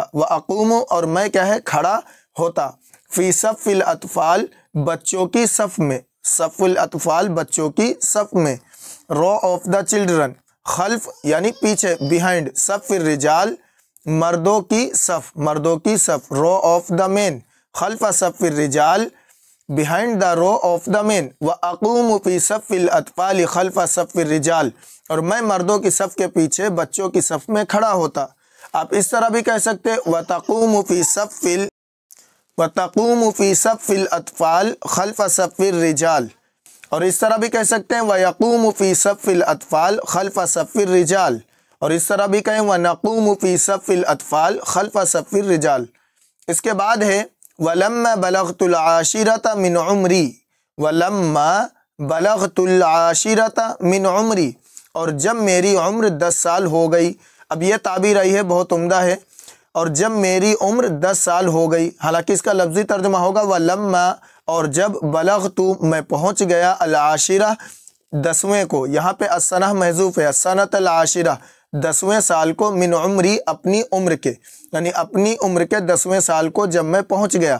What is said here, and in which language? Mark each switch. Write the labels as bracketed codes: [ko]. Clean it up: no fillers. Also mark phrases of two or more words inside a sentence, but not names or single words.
[ar] وأقوم, [hi] और मैं क्या है खड़ा होता। [ar] في صف الأطفال, [hi] बच्चों की सफ़ में, [ar] صف الأطفال [hi] बच्चों की सफ़ में। [en] row of the children, [hi] खल्फ यानी पीछे, बिहाइंड, [ar] صف الرجال [hi] मर्दों की सफ़, मर्दों की सफ़। [en] row of the men, [ar] خلف صف الرجال [en] behind the row of the men. [ar] وأقوم في صف الأطفال خلف صف الرجال, [hi] और मैं मर्दों की सफ़ के पीछे बच्चों की सफ़ में खड़ा होता। आप इस तरह भी कह सकते [ar] وتقوم في صف الأطفال خلف صف الرجال, [hi] और इस तरह भी कह सकते हैं [ar] ويقوم في صف الأطفال خلف صف الرجال, [hi] और इस तरह भी कहें [ar] ونقوم في صف الأطفال خلف صف الرجال. [hi] इसके बाद है [ar] ولما بلغت العاشرة من عمري, ولما بلغت العاشرة من عمري, [hi] और जब मेरी उम्र 10 साल हो गई। अब यह ताबीर आई है बहुत उम्दा है, और जब मेरी उम्र 10 साल हो गई। हालांकि इसका लफ्ज़ी तर्जुमा होगा वलम्मा, और जब बलग़तु मैं पहुँच गया, [ar] العاشرة [hi] 10वें को, यहाँ पे अस्सनह महज़ूफ़ है, [ar] سنة العاشرة [hi] 10वें साल को, [ar] من عمري [hi] अपनी उम्र के, यानी अपनी उम्र के 10वें साल को जब मैं पहुँच गया।